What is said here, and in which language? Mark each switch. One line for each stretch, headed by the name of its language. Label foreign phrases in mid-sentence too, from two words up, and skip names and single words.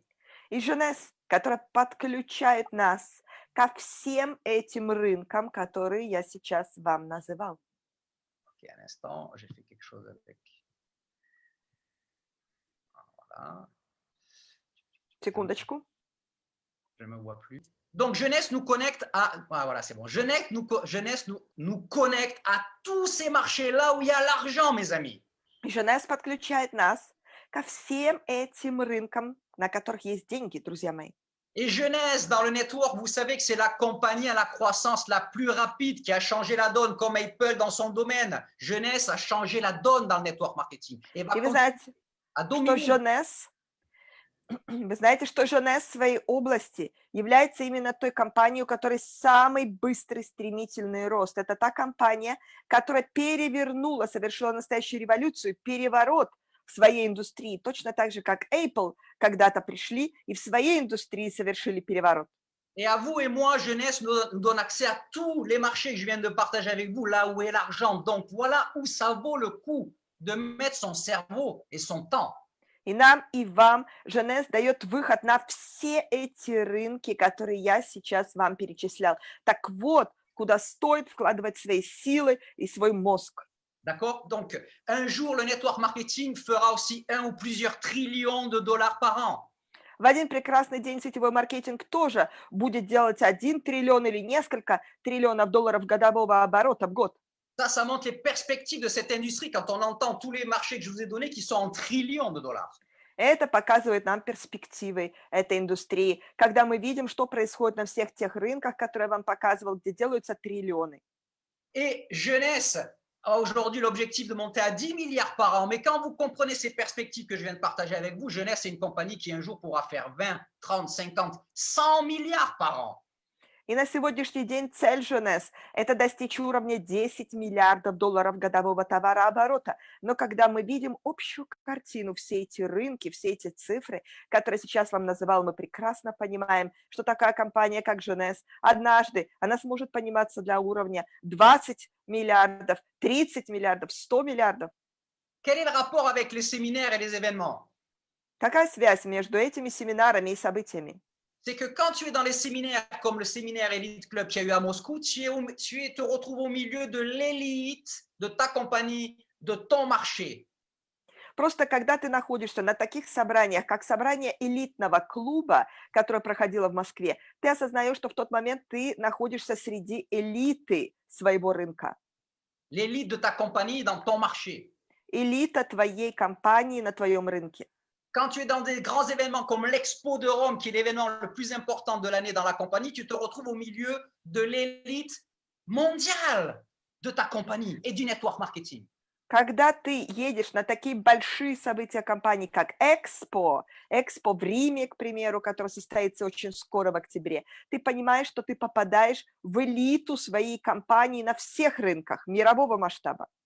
Russian: И jeunesse, которая подключает нас ко всем этим рынкам, которые я сейчас вам называл.
French: Ok, un instant, j'ai fait quelque chose avec. Voilà.
Russian: Секундочку.
French: Je ne me vois plus. Donc, jeunesse nous connecte à. Ah, voilà, c'est bon. Jeunesse nous connecte à tous ces marchés là où il y a l'argent, mes amis.
Russian: И jeunesse подключает нас ко всем этим рынкам, на которых есть деньги, друзья мои.
French: Et jeunesse, dans le network, vous savez que c'est la compagnie à la croissance la plus rapide qui a changé la donne, comme Apple dans son domaine. Jeunesse a changé la donne dans le
English: network marketing.
French: Et va
Russian: И вы знаете,
French: à
Russian: что
French: dominer.
Russian: jeunesse, вы знаете, что jeunesse в своей области является именно той компанией, у которой самый быстрый, стремительный рост. Это та компания, которая перевернула, совершила настоящую революцию, переворот в своей индустрии, точно так же, как Apple когда-то пришли и в своей индустрии совершили переворот.
French: Et à vous et moi, jeunesse nous donne accès à tous les marchés que je viens de partager avec vous, là où est l'argent. Donc, voilà où ça vaut le coup de mettre son cerveau et son temps.
Russian: И нам, и вам jeunesse дает выход на все эти рынки, которые я сейчас вам перечислял. Так вот, куда стоит вкладывать свои силы и свой мозг.
French: D'accord? Donc, un jour, le
English: network marketing
French: fera aussi 1 ou plusieurs trillions de dollars par an.
Russian: В один прекрасный день сетевой маркетинг тоже будет делать 1 триллион или несколько триллионов долларов годового оборота в год.
French: Ça montre les perspectives de cette industrie quand on entend tous les marchés que je vous ai donnés qui sont en trillions de dollars.
Russian: Это показывает нам перспективы этой индустрии, когда мы видим, что происходит на всех тех рынках, которые я вам показывал, где делаются триллионы.
French: Et jeunesse a aujourd'hui l'objectif de monter à 10 milliards par an. Mais quand vous comprenez ces perspectives que je viens de partager avec vous, jeunesse, c'est une compagnie qui un jour pourra faire 20, 30, 50, 100 milliards par an.
Russian: И на сегодняшний день цель jeunesse – это достичь уровня 10 миллиардов долларов годового товарооборота. Но когда мы видим общую картину, все эти рынки, все эти цифры, которые сейчас вам называл, мы прекрасно понимаем, что такая компания, как jeunesse, однажды она сможет подниматься для уровня 20 миллиардов, 30 миллиардов, 100 миллиардов.
French: Quel est le rapport avec les séminaires et les événements?
Russian: Какая связь между этими семинарами и событиями?
French: C'est que quand tu es dans les séminaires comme le séminaire Elite Club qu'il y a eu à Moscou, te retrouves au milieu de l'élite de ta compagnie, de ton marché.
Russian: Просто когда ты находишься на таких собраниях, как собрание элитного клуба, которое проходило в Москве, ты осознаешь, что в тот момент ты находишься среди элиты своего рынка.
French: L'élite de ta compagnie dans ton marché.
Russian: Элита твоей компании на твоем рынке.
French: Quand tu es dans des grands événements comme l'Expo de Rome, qui est l'événement le plus important de l'année dans la compagnie, tu te retrouves au milieu de l'élite mondiale de ta compagnie et du
English: network marketing.
Russian: Когда ты едешь на такие большие события компании, как Экспо в Риме, к примеру, который состоится очень скоро в октябре, ты понимаешь, что ты попадаешь в элиту своей компании на всех рынках мирового масштаба.